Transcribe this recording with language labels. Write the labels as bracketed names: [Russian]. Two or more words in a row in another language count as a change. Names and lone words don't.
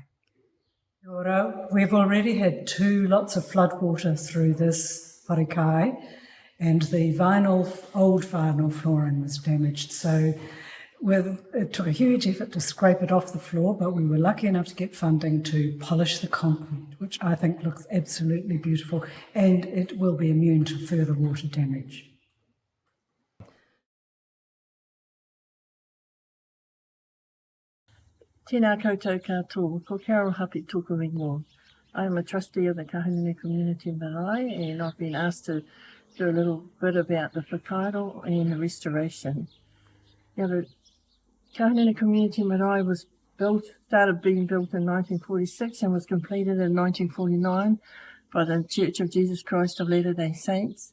[English] We've already had 2 lots of floodwater through this wharekai, and the old vinyl flooring was damaged. So it took a huge effort to scrape it off the floor, but we were lucky enough to get funding to polish the concrete, which I think looks absolutely beautiful, and it will be immune to further water damage. [Māori] Tēnā koutou katoa, ko Carol Hapi tōku ingoa. [English] I am a trustee of the Kahungunu Community Marae, and I've been asked to do a little bit about the whakaaro and the restoration. Now, the Kahungunu Community Marae started being built in 1946 and was completed in 1949 by the Church of Jesus Christ of Latter-day Saints.